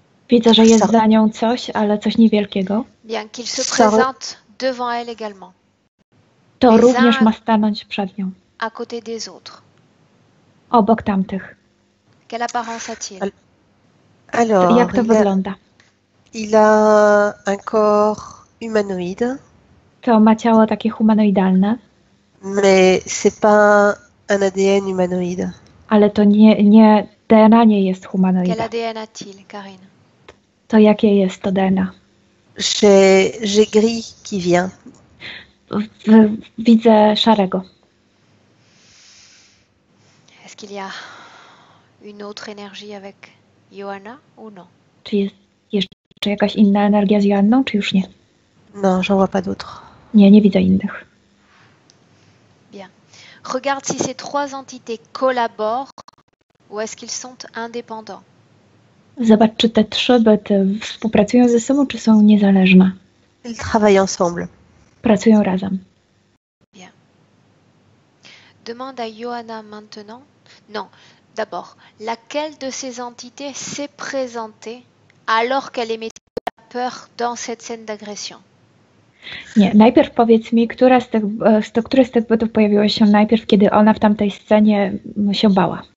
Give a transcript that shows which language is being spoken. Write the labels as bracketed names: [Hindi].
[Polish] Widzę, że jest za nią coś, ale coś niewielkiego. [French] Bien, qu'il se présente devant elle également. [Polish] To również ma stanąć przed nią. [French] À côté des autres. [Polish] Obok tamtych. [French] Quelle apparence a-t-il? Alors, [Polish] jak to wygląda? [French] Il a un corps humanoïde. [Polish] To ma ciało takie humanoidalne. [French] Mais c'est pas un ADN humanoïde. [Polish] Ale to nie DNA nie jest humanoida. [French] Quel ADN a-t-il, Karine? [Polish] To jakie jest to DNA? [French] J'ai gris qui vient. [Polish] Widzę szarego. [French] Est-ce qu'il y a une autre énergie avec Johanna ou non? [Polish] Czy jest jeszcze jakaś inna energia z Joanną, czy już nie? [French] Non, j'en vois pas d'autres. [Polish] Nie widzę innych. [French] Bien. Regarde si ces trois entités collaborent ou est-ce qu'ils sont indépendants. [Polish] Zobacz, czy te trzy byty współpracują ze sobą, czy są niezależne. [French] Ils travaillent ensemble. [Polish] Pracują razem. [French] Bien. Demande à Johanna maintenant. Non. D'abord, laquelle de ces entités s'est présentée alors qu'elle émettait la peur dans cette scène d'agression? [Polish] Nie, najpierw powiedz mi, które z tych bytów pojawiło się najpierw, kiedy ona w tamtej scenie się bała.